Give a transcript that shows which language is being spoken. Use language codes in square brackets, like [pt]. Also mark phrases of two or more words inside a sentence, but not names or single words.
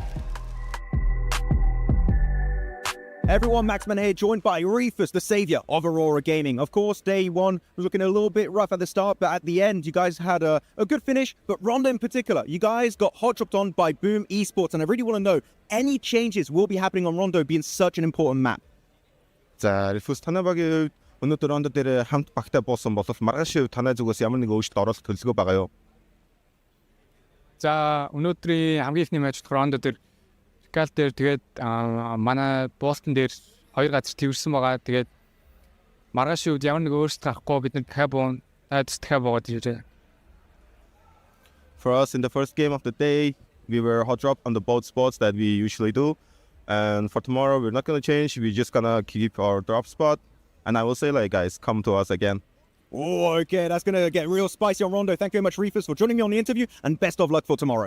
[en] Everyone, Maxman here, joined by Reefus, the savior of Aurora Gaming. Of course, day 1 was looking a little bit rough at the start, but at the end, you guys had a good finish. But Rondo in particular, you guys got hot dropped on by Boom Esports, and I really want to know, any changes will be happening on Rondo being such an important map? [mn] За, Reefus танайбагийн өнөөдөр Рондо дээр хамт багтай буусан болов маргааш танай зүгээс ямар нэг өөрчлөлт оруулах төлөвлөгөө байгаа юу? За, өнөөдрийн хамгийн ихний матч Рондо дээр Скал дээр тэгээд манай Бостон дээр 2 газар тэрсэн байгаа. Тэгээд маргааш үед ямар нэг өөрчлөлт гарахгүй бид дахиад дахиад буугаад ирээ. [en] For us in the first game of the day, we were hot drop on the both spots that we usually do. And for tomorrow, we're not going to change. We're just going to keep our drop spot. And I will say, guys, come to us again. Oh, okay, that's going to get real spicy on Rondo. Thank you very much, Reefus, for joining me on the interview, and best of luck for tomorrow.